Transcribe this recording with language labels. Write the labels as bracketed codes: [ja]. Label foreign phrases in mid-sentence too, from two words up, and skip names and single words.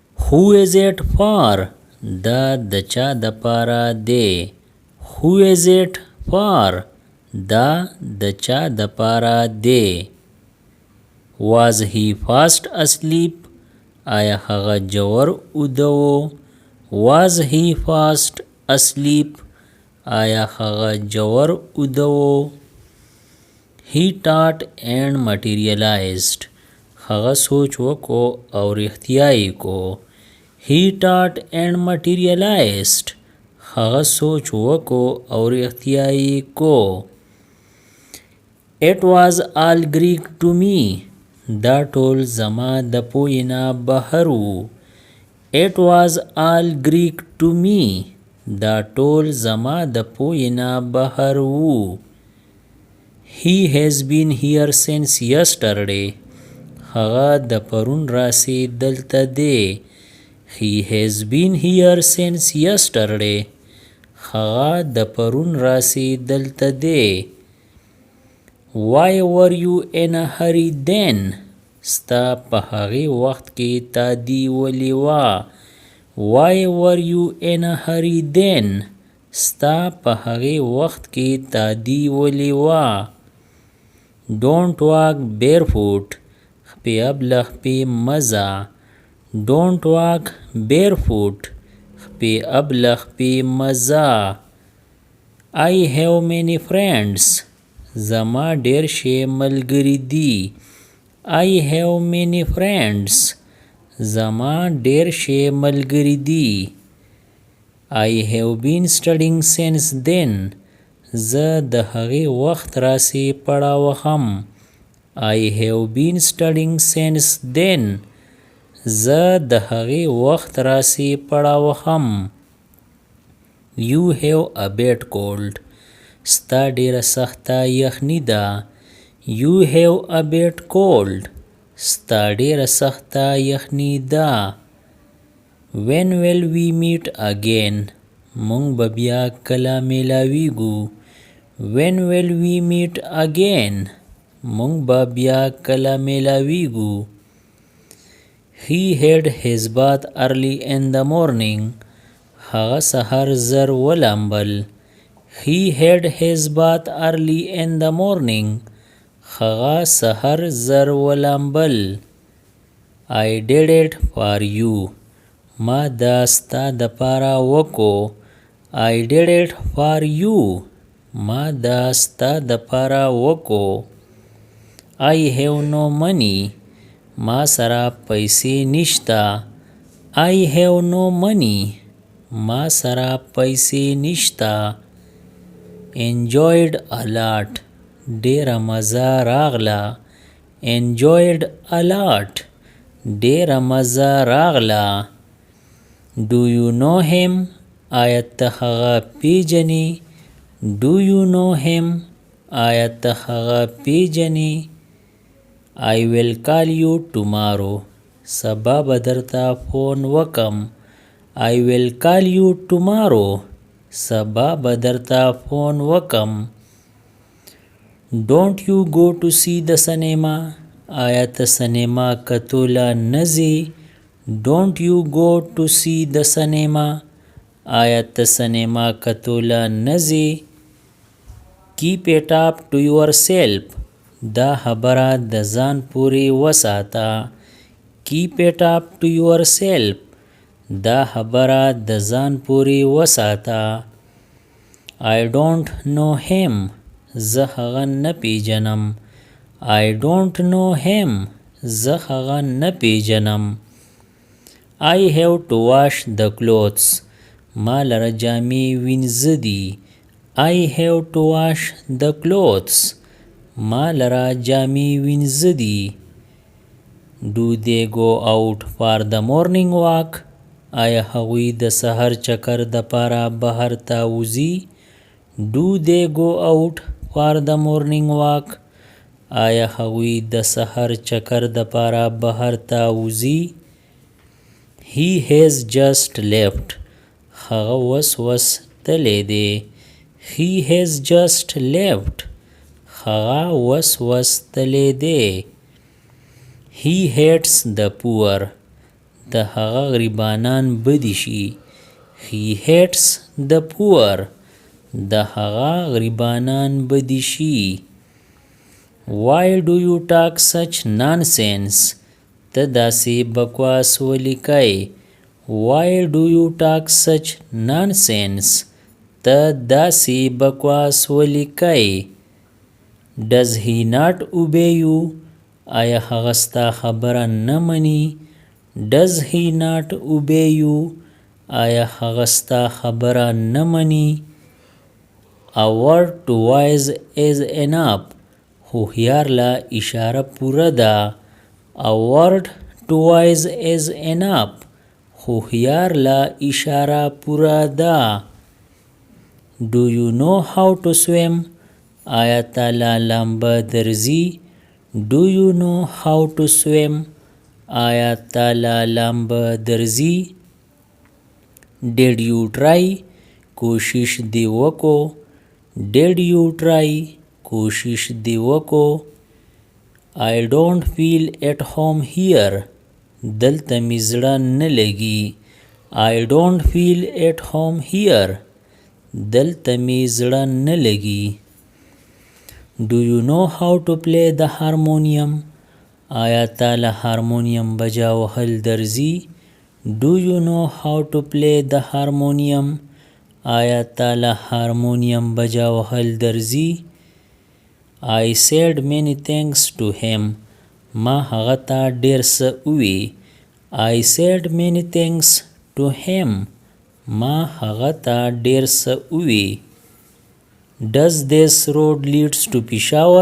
[en] Who is it for? [ps] دا د چا د پاره دی. [en] Who is it for? [ps] دا د چا د پاره دی. [en] Was he fast asleep? [ps] آیا هغه جوور اوده و؟ [en] Was he fast asleep? [ps] آیا هغه جوور اوده و؟ [en] He thought and materialized. [ps] هغه سوچ وکړو او رښتیا یې کو. [en] He thought and materialized. [ps] هغه سوچ وکړو او رښتیا یې کو. [en] It was all Greek to me. [ps] دا ټول زما د پوهې نه بهر و. [en] It was all Greek to me. [ps] دا ټول زما د پوهې نه بهر و. [en] He has been here since yesterday. [ps] هغه د پرون راسي دلته دی. [en] He has been here since yesterday. [ps] هغه د پرون راسي دلته دی. [en] Why were you in a hurry then? [ps] ستا په هغې وخت کې تادي ولې وه؟ [en] Why were you in a hurry then? [ps] ستا په هغې وخت کې تادي ولې وه؟ [en] Don't walk barefoot. [ps] خپې ابله خپې مزه. [en] Don't walk barefoot. [ps] خپې ابله خپې مزه. [en] I have many friends. [ps] زما ډېر ښې ملګري دي. [en] I have many friends. [ps] زما ډېر ښې ملګري دي. [en] I have been studying since then. [ps] زه د هغې وخت راسې پړاوهم. [en] I have been studying since then. [ps] زه د هغې وخت راسې پړاوهم. [en] You have a bad cold. [ps] ستا ډېره سخته یخني ده. [en] You have a bad cold. [ps] ستا ډېره سخته یخني ده. [en] When will we meet again? [ps] مونږ به بیا کله میلاویږو. [en] When will we meet again? [ps] مونږ به بیا کله میلاویږو. [en] He had his bath early in the morning. [ps] هغه سهار زر ولامبل. [en] He had his bath early in the morning. [ps] هغه سهار زر ولامبل. [en] I did it for you. [ps] ما دا ستا د پاره وکو. [en] I did it for you. [ps] ما دا ستا د پاره وکو. [en] I have no money. [ps] ما سره پیسې نشته. [en] I have no money. [ps] ما سره پیسې نشته. [en] Enjoyed a lot. [ps] ډېره مزه راغله. [en] Enjoyed a lot. [ps] ډېره مزه راغله. [en] Do you know him? [ps] آیا ته هغه پیژنې؟ [en] Do you know him? [ps] آیا ته هغه پیژنې؟ [en] I will call you tomorrow. [ps] سبا به درته فون وکم. [en] I will call you tomorrow. [ps] سبا به درته فون وکم. [en] Don't you go to see the cinema? [ps] آیا ته سینما کتوله نه ځې؟ [en] Don't you go to see the cinema? [ps] آیا ته سینما کتوله نه ځې؟ [en] Keep it up to yourself. [ps] دا خبره د ځان پورې وساته. [en] Keep it up to yourself. [ps] دا خبره د ځان پورې وساته. [en] I don't know him. [ps] زه هغه نه پیژنم. [en] I don't know him. [ps] زه هغه نه پیژنم. [en] I have to wash the clothes. [ps] ما لره جامې وینځه دي. [en] I have to wash the clothes. [ps] ما لره جامې وینځه دي. [en] Do they go out for the morning walk? [ps] آیا هغوی د سحر چکر د پاره بهر ته وځي؟ [en] Do they go out for the morning walk? [ps] آیا هغوی د سحر چکر د پاره بهر ته وځي؟ [en] He has just left. [ps] هغه وس تلی دی. [en] He has just left. [ps] هغه وس تلی دی. [en] He hates the poor. [ps] د هغه غریبانان بدي شي. [en] He hates the poor. [ps] د هغه غریبانان بدي شي. [en] Why do you talk such nonsense? [ps] ته داسې بکواس ولیکئ. [en] Why do you talk such nonsense? [ps] ته داسې بکواس ولیکئ. [en] Does he not obey you? [ps] آیا هغه ستا خبره نه مني؟ [en] Does he not obey you? [ps] آیا هغه ستا خبره نه مني؟ [en] A word to wise is enough. [ps] هوښیار له اشاره پوره ده. [en] A word to wise is enough. [ps] هوښیار له اشاره پوره ده. [en] Do you know how to swim? [ps] آیا تاله لامبه درځي؟ [en] Do you know how to swim? [ps] آیا تاله لامبه درځي؟ [en] Did you try? [ps] کوشش دی وکو. [en] Did you try? [ps] کوشش دی وکو. [en] I don't feel at home here. [ps] دلته می زړه نه لګي. [en] I don't feel at home here. [ps] دلته می زړه نه لګي. [en] Do you know how to play the harmonium? [ps] آیا تاله هارمونیم بجا وهل درځي؟ [en] Do you know how to play the harmonium? [ps] آیا تاله هارمونیم بجا وهل درځي؟ [en] I said many things to him. [ps] ما هغه ته ډیر څه ووی. [en] I said many things to him. [ps] ما هغه ته ډیر څه ووی. [en] Does this road leads to Peshawar?